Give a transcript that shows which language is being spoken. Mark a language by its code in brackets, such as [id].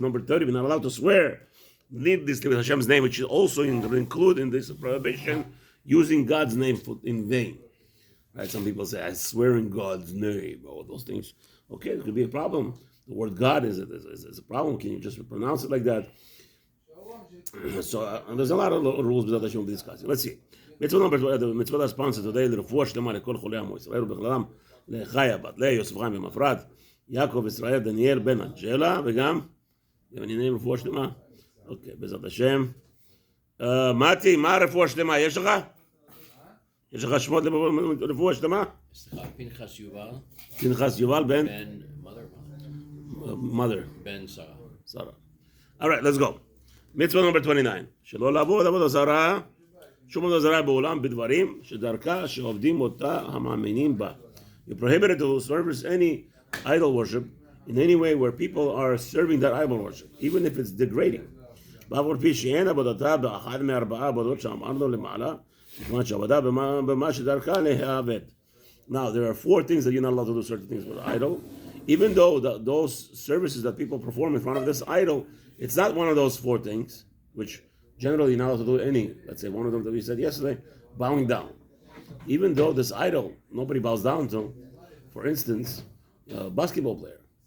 [en] Number 30, we're not allowed to swear. Need this with Hashem's name, which is also include in this prohibition, using God's name in vain. Right? Some people say, I swear in God's name, all those things. Okay, it could be a problem. The word God is a problem. Can you just pronounce it like that? So there's a lot of rules that I should be discussing. Let's see. Mitzvah number, the mitzvah that's sponsored today, [he] לרפואה שלמה לכל חולי עמו ישראל ובכללם לחיה בת לאה, יוסף חיים ומפרת, יעקב ישראל, דניאל בן אנג'לה, וגם עניינים רפואה שלמה. אוקיי, בעזרת השם. מתי, מה רפואה שלמה? יש לך? יש לך שמות לרפואה שלמה? סליחה, פנחס יובל. פנחס יובל בן? בן [en] mother. [he] בן שרה. [en] Sarah. All right, let's go. mitzvah number 29. [he] שלא לעבוד עבודה זרה, שום עבודה זרה בעולם בדברים שדרכה שעובדים אותה המאמינים בה. [en] You prohibited to service any idol worship in any way where people are serving that idol worship, even if it's degrading. [he] ואף על פי שאין עבודתה באחד מארבעה עבודות שאמרנו למעלה, מכיוון שעבודה במה שדרכה להיאבד. [en] Now, there are 4 things that you're not allowed to do certain things with the idol. Even though those services that people perform in front of this idol, it's not one of those 4 things, which generally you're not allowed to do any. Let's say one of them that we said yesterday, bowing down. Even though this idol, nobody bows down to, for instance, a basketball player.